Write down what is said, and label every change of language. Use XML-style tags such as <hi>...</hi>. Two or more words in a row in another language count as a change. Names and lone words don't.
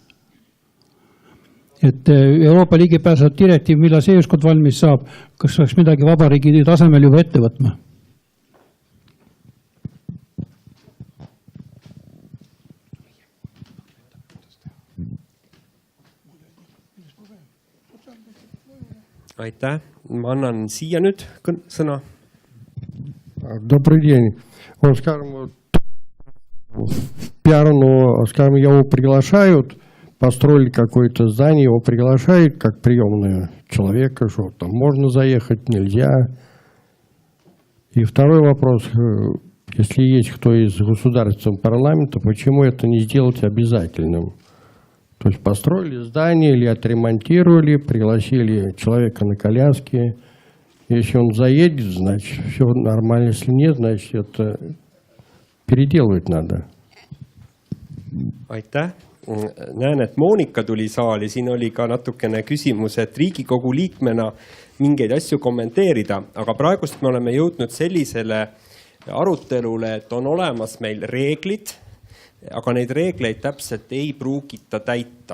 <et>Et Euroopa ligipääsetavuse direktiiv, millal see ükskord valmis saab, kas saaks midagi vabariigi tasemel juba ette võtma? Aitäh. Ma annan siia nüüd sõna.</et> <ru>Добрый день. Он, скажем, пиарну, скажем, его приглашают, построили какое-то здание, его приглашают как приемного человека, что там можно заехать, нельзя. И второй вопрос, если есть кто из государственного парламента, почему это не сделать обязательным? То есть построили здание или отремонтировали, пригласили человека на коляске. Если он заедет, значит, все нормально. Если нет, значит, это переделывать надо.</ru> <et>Aitäh. Näen, et Moonika tuli saali. Siin oli ka natukene küsimus, et Riigikogu liikmena mingeid asju kommenteerida. Aga praegust me oleme jõudnud sellisele arutelule, et on olemas meil reeglid, aga neid reegleid täpselt ei pruugita täita.</et>